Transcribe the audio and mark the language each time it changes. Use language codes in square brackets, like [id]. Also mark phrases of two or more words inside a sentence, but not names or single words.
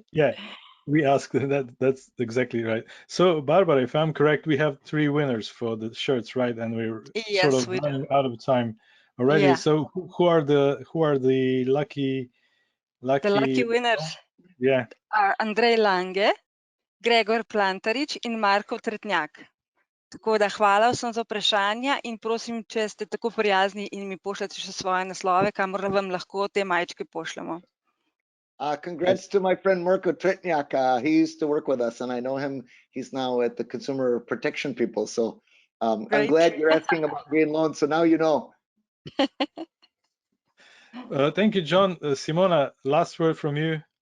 [en] Yeah, we asked that. That's exactly right. So, Barbara, if I'm correct, we have 3 winners for the shirts, right? And we're sort Yes, of we do. running out of time already. Yeah. So, who are the lucky? The lucky winners Yeah. are Andrej Lange, Gregor Plantarič in Marko Tretnjak. [sl] Tako da hvala vsem za vprašanja in prosim, če ste tako prijazni in mi pošljete še svoje naslove, kamor vam lahko te majčke pošljemo. [en] Congrats to my friend Marko Tretnjak. He used to work with us, and I know him. He's now at the Consumer Protection people. So I'm glad you're asking about green loans. So now you know. Thank you, John. Simona, last word from you.